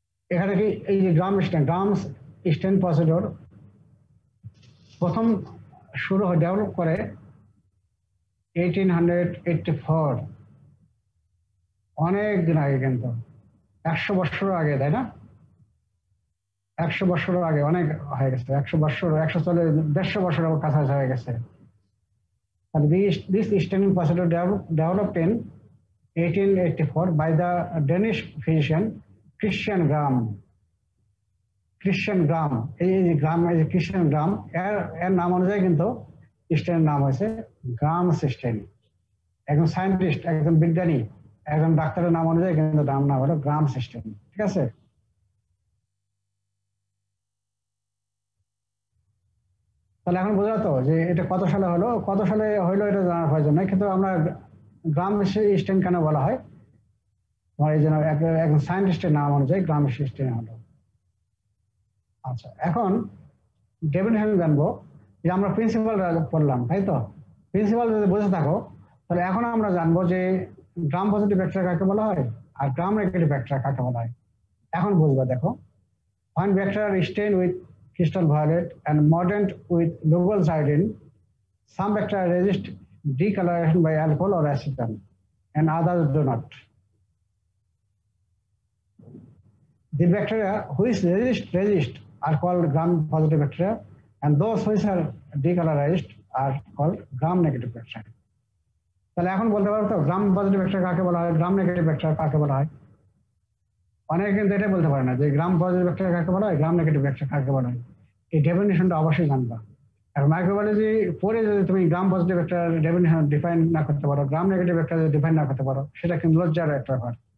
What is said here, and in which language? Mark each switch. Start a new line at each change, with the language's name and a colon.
Bangla: এখানে কি এই যে গ্রাম স্ট্রেন প্রসিডিওর প্রথম শুরু ডেভেলপ করে 1884, অনেক দিন আগে, কিন্তু 100 বছর আগে, তাই না? 100 বছর আগে অনেক হয়ে গেছে, 100 বছর, 140, 150 বছর কাছাকাছি হয়ে গেছে।
English: And this staining procedure developed in 1884 by the Danish physician Christian Gram.
Bangla: Christian Gram, Christian Gram, এর নাম অনুযায়ী কিন্তু স্টেনের নাম হয়েছে গ্রাম স্টেন। একজন সায়েন্টিস্ট, একজন বিজ্ঞানী, একজন ডাক্তারের নাম অনুযায়ী কিন্তু নাম হলো গ্রাম স্টেন। ঠিক আছে? তাহলে এখন বোঝা তো যে এটা কত সালে হলো, কত সালে হইলো এটা জানার প্রয়োজন নেই, কিন্তু আমরা গ্রাম স্টেন কেন বলা হয়, এই জন্য একজন সায়েন্টিস্টের নাম অনুযায়ী গ্রাম স্টেন হলো। আচ্ছা, এখন ডেফিনিশন জানবো যে আমরা প্রিন্সিপাল পড়লাম, তাই তো? প্রিন্সিপাল যদি বুঝে থাকো তাহলে এখন আমরা জানবো যে গ্রাম পজিটিভ ব্যাকটেরিয়া কাকে বলা হয় আর গ্রাম নেগেটিভ ব্যাকটেরিয়া কাকে বলা হয়। এখন বুঝবো, দেখো,
English: when bacteria are stained with crystal violet and mordant with Lugol iodine, some bacteria resist decoloration by alcohol or acetone and others do not. The bacteria which resist are called gram-positive bacteria, and those which are decolorized are called gram-negative bacteria.
Bangla: তাহলে এখন বলতে পারো তো gram positive bacteria কাকে বলা হয়, gram negative bacteria কাকে বলা হয়? অনেকে কিন্তু এটা বলতে পারে না যে গ্রাম পজিটিভ ব্যাকটেরিয়া কাকে বলা হয়, গ্রাম নেগেটিভ ব্যাকটেরিয়া কাকে বলা হয়। এই ডেফিনিশনটা অবশ্যই জানবা। আর মাইক্রোবায়োলজি পড়ে যদি তুমি গ্রাম পজিটিভ ব্যাকটেরিয়ার ডেফিনিশন ডিফাইন না করতে পারো, গ্রাম নেগেটিভ ব্যাকটেরিয়া ডিফাইন না করতে পারো, সেটা কিন্তু লজ্জার একটা ব্যাপার।